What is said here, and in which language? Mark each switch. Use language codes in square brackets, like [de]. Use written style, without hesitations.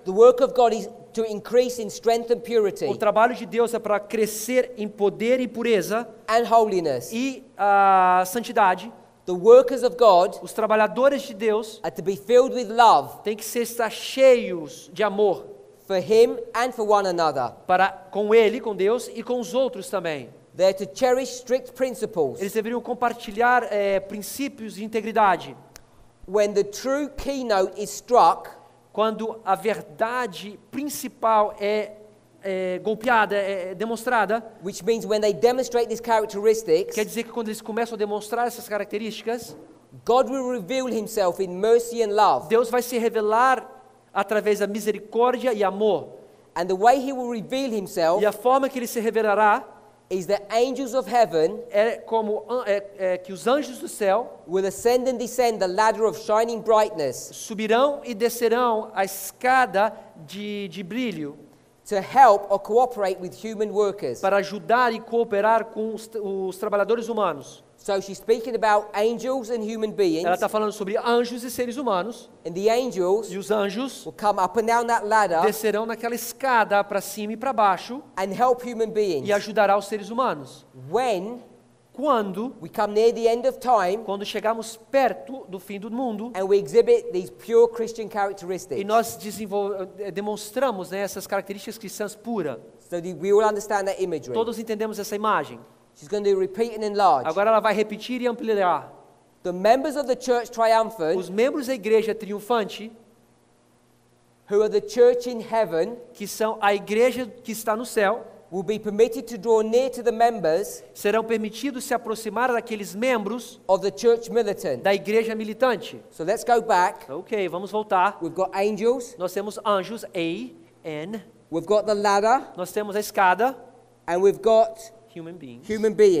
[en] the work of God is to increase in strength and purity [pt] o trabalho de Deus é para crescer em poder e pureza [en] and holiness. [pt] e a santidade. [en] The workers of God [pt] Os trabalhadores de Deus [en] are to be filled with love [pt] têm que estar cheios de amor [en] for Him and for one another. [pt] com Ele, com Deus e com os outros também. [en] They're to cherish strict principles. [pt] Eles deveriam compartilhar princípios de integridade. [en] When the true keynote is struck, [pt] Quando a verdade principal é golpeada, é demonstrada, [en] which means when they demonstrate these characteristics, [pt] quer dizer que quando eles começam a demonstrar essas características, [en] God will reveal Himself in mercy and love. [pt] Deus vai se revelar através da misericórdia e amor. [en] And the way He will reveal Himself [pt] E a forma que Ele se revelará [en] is that angels of heaven [pt] é como que os anjos do céu [en] will ascend and descend the ladder of shining brightness [pt] subirão e descerão a escada de brilho [en] to help or cooperate with human workers. [pt] para ajudar e cooperar com os trabalhadores humanos. [en] So she's speaking about angels and human beings. [pt] Ela está falando sobre anjos e seres humanos. [en] And the angels [pt] E os anjos [en] will come up and down that ladder [pt] descerão naquela escada para cima e para baixo [en] and help human beings. [pt] e ajudará os seres humanos. Quando [en] we come near the end of time [pt] quando chegarmos perto do fim do mundo [en] and we exhibit these pure Christian [pt] e [en] characteristics, [pt] nós demonstramos, né, essas características cristãs puras, [en] so that we will understand that imagery. [pt] todos entendemos essa imagem. [en] She's going to repeat and enlarge. [pt] Agora ela vai repetir e ampliar. [en] The members of the church triumphant, [pt] Os membros da igreja triunfante, [en] who are the church in heaven, [pt] que são a igreja que está no céu, [en] will be permitted to draw near to the members [pt] serão permitidos se aproximar daqueles membros [en] of the church militant. [pt] da igreja militante. [en] So let's go back. [pt] Ok, vamos voltar. [en] We've got angels, [pt] Nós temos anjos, A-N. [en] we've got the ladder, [pt] Nós temos a escada, [en] and we've got human beings. human beings.